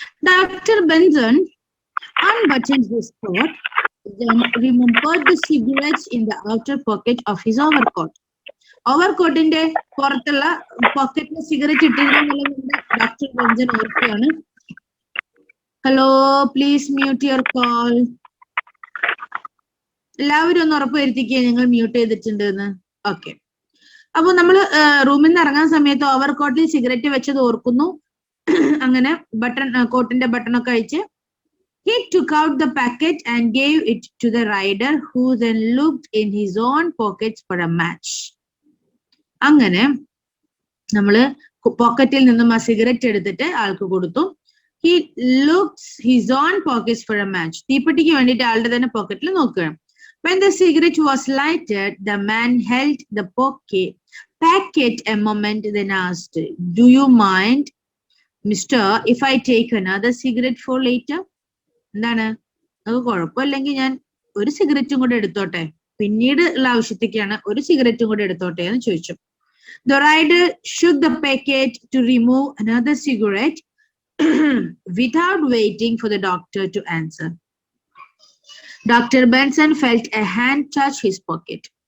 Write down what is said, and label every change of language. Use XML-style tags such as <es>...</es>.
<en>Doctor Benson unbuttoned his coat, then remembered the cigarettes in the outer pocket of his overcoat.</en> <ml>ഓവർകോട്ടിന്റെ പുറത്തുള്ള പോക്കറ്റിൽ cigarette ഇട്ടിരുന്നുള്ളത് doctor Benson ഓർക്കുകയാണ്.</ml> <en>Hello, please mute your call.</en> <ml>എല്ലാവരും ഒന്ന് ഉറപ്പ് വരുത്തിക്കുക നിങ്ങൾ mute ചെയ്തിട്ടുണ്ട് എന്ന്. ഓക്കെ. അപ്പൊ നമ്മള് റൂമിൽ നിന്ന് ഇറങ്ങാൻ സമയത്ത് ഓവർ കോട്ടിൽ സിഗരറ്റ് വെച്ചത് ഓർക്കുന്നു. അങ്ങനെ ബട്ടൺ, കോട്ടിന്റെ ബട്ടണൊക്കെ അഴിച്ച്</ml> <en>he took out the packet and gave it to the rider, who then looked in his own pockets for a match.</en> <ml>അങ്ങനെ നമ്മള് പോക്കറ്റിൽ നിന്നും ആ സിഗരറ്റ് എടുത്തിട്ട് ആൾക്ക് കൊടുത്തു.</ml> <en>He looks his own pockets for a match.</en> <ml>തീപ്പെട്ടിക്ക് വേണ്ടിയിട്ട് ആളുടെ തന്നെ പോക്കറ്റിൽ നോക്കുകയാണ്.</ml> <en>When the cigarette was lighted, the man held the packet a moment, then asked, "Do you mind, Mister, if I take another cigarette for later?"</en> <ml>എന്താണ്, അത് കുഴപ്പമില്ലെങ്കിൽ ഞാൻ ഒരു സിഗരറ്റും കൂടെ എടുത്തോട്ടെ, പിന്നീട് ഉള്ള ആവശ്യത്തേക്കാണ്, ഒരു സിഗരറ്റും കൂടെ എടുത്തോട്ടെ എന്ന് ചോദിച്ചു.</ml> <en>The rider shook the packet to remove another cigarette without waiting for the doctor to answer. Dr. Benson felt a hand touch his pocket.</en>